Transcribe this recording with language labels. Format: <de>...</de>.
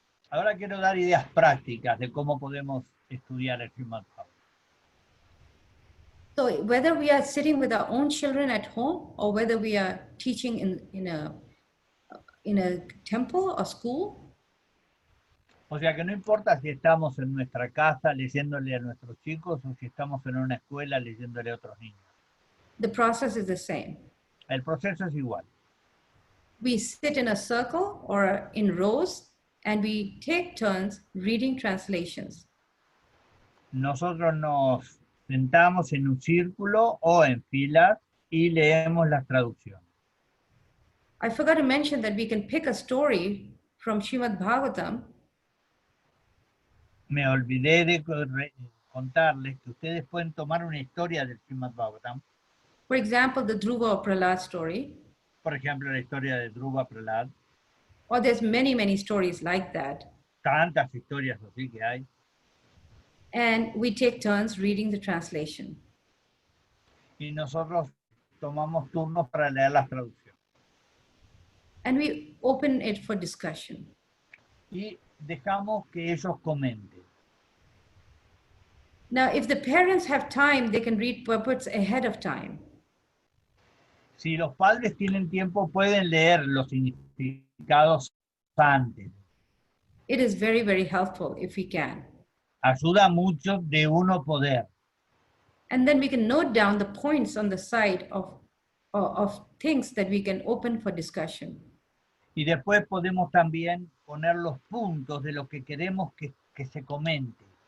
<es>Ahora quiero dar ideas prácticas de cómo podemos estudiar el Srimad-bhagavatam.</es> <en>So whether we are sitting with our own children at home or whether we are teaching in a temple or school,</en> <es>O sea que no importa si estamos en nuestra casa leyéndole a nuestros chicos o si estamos en una escuela leyéndole a otros niños.</es> <en>the process is the same.</en> <es>El proceso es igual.</es> <en>We sit in a circle or in rows and we take turns reading translations.</en> <es>Nosotros nos sentamos en un círculo o en filas y leemos las traducciones.</es> <en>I forgot to mention that we can pick a story from Srimad-bhagavatam.</en> <es>Me olvidé de contarles que ustedes pueden tomar una historia del Srimad-bhagavatam.</es> <en>For example, the Dhruva or Prahlad story,</en> <es>Por ejemplo, la historia de Dhruva Prahlad.</es> <en>or there's many stories like that.</en> <es>Tantas historias así que hay.</es> <en>And we take turns reading the translation.</en> <es>Y nosotros tomamos turnos para leer las traducciones.</es> <en>And we open it for discussion.</en> <es>Y dejamos que ellos comenten.</es> <en>Now, if the parents have time, they can read purports ahead of time.</en> <es>Si los padres tienen tiempo, pueden leer los significados antes.</es> <en>It is very helpful if we can.</en> <es>Ayuda mucho de uno poder.</es> <en>And then we can note down the points on the side of things that we can open for discussion.</en> <es>Y después podemos también poner los puntos de lo que queremos que se comente.</es>